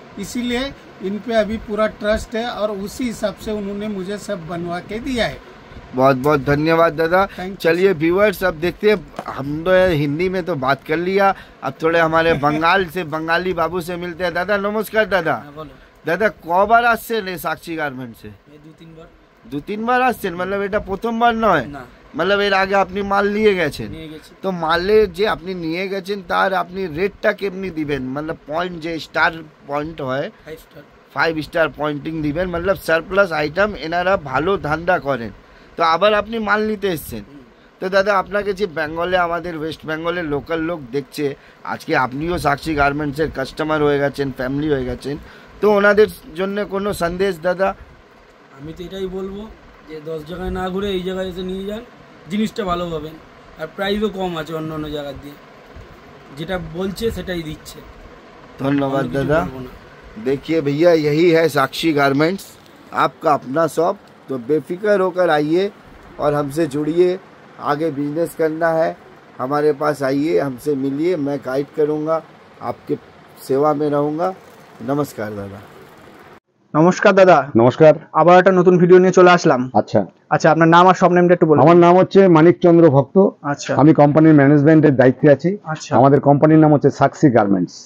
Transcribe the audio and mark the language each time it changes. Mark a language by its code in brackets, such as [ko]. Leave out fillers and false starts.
[hi] इसीलिए इन पे अभी पूरा ट्रस्ट है और उसी हिसाब से उन्होंने मुझे सब बनवा के दिया है। बहुत बहुत धन्यवाद दादा। [en] Thank you, [hi] चलिए व्यूअर्स, अब देखते हैं, हम तो हिंदी में तो बात कर लिया, अब थोड़े हमारे बंगाल से बंगाली बाबू से मिलते हैं। दादा नमस्कार दादा। [bn] दादा कबार আসছেন এই সাক্ষী গার্মেন্টসে? 2-3 বার আসছেন? मतलब এটা প্রথমবার নয়? मतलब এর আগে আপনি মাল নিয়ে গেছেন? তো মালের যে আপনি নিয়ে গেছেন তার আপনি রেটটা কেমনি দিবেন? मतलब পয়েন্ট যে স্টার পয়েন্ট হয় 5 স্টার পয়েন্টিং দিবেন, मतलब সারপ্লাস আইটেম এনারা ভালো ধান্দা করেন। তো আবার আপনি মাল নিতে এসছেন, তো দাদা আপনাকে যে বেঙ্গলে আমাদের ওয়েস্ট বেঙ্গলের লোকাল লোক দেখছে, আজকে আপনিও সাক্ষী গার্মেন্টসের কাস্টমার হয়ে গেছেন, ফ্যামিলি হয়ে গেছেন, তো ওনাদের জন্য কোনো সন্দেশ দাদা? আমি তো এটাই বলবো যে 10 জায়গায় না ঘুরে এই জায়গায় এসে নিয়ে যান, জিনিসটা ভালো পাবেন, আর প্রাইসও কম আছে অন্য অন্য জায়গার দিয়ে, যেটা বলছে সেটাই দিচ্ছে। [hi] धन्यवाद और किसी दादा। [bn] बोलबो ना। [hi] देखिए भैया यही है साक्षी गारमेंट्स, आपका अपना शॉप, तो बेफिक्र होकर आइए और हमसे जुड़िए। आगे बिजनेस करना है हमारे पास आइए, हमसे मिलिए, मैं गाइड करूँगा, आपके सेवा में रहूँगा। नमस्कार दादा। [bn] নমস্কার দাদা, নমস্কার। আবার একটা নতুন ভিডিও নিয়ে চলে আসলাম। আচ্ছা, আচ্ছা, আপনার নাম আর সব নেমটা একটু বলুন। আমার নাম হচ্ছে মানিক চন্দ্র ভক্ত। আচ্ছা আমি কোম্পানির ম্যানেজমেন্টের দায়িত্বে আছি। আচ্ছা আমাদের কোম্পানির নাম হচ্ছে সাক্ষী গার্মেন্টস।